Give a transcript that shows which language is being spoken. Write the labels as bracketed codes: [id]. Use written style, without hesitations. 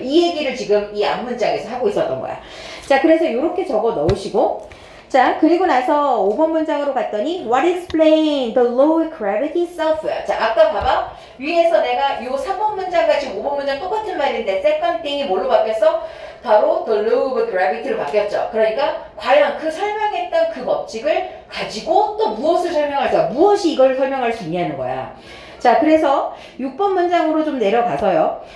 [ko] 이 얘기를 지금 이 앞문장에서 하고 있었던 거야. 자, 그래서 이렇게 적어 넣으시고, 자, 그리고 나서 5번 문장으로 갔더니 [en] What explain the law of gravity itself? [ko] 자, 아까 봐봐. 위에서 내가 요 3번 문장과 지금 5번 문장 똑같은 말인데 second thing이 뭘로 바뀌었어? 바로 [en] the law of gravity [ko] 로 바뀌었죠. 그러니까 과연 그 설명했던 그 법칙을 가지고 또 무엇을 설명할까? 무엇이 이걸 설명할 수 있냐는 거야. 자, 그래서 6번 문장으로 좀 내려가서요.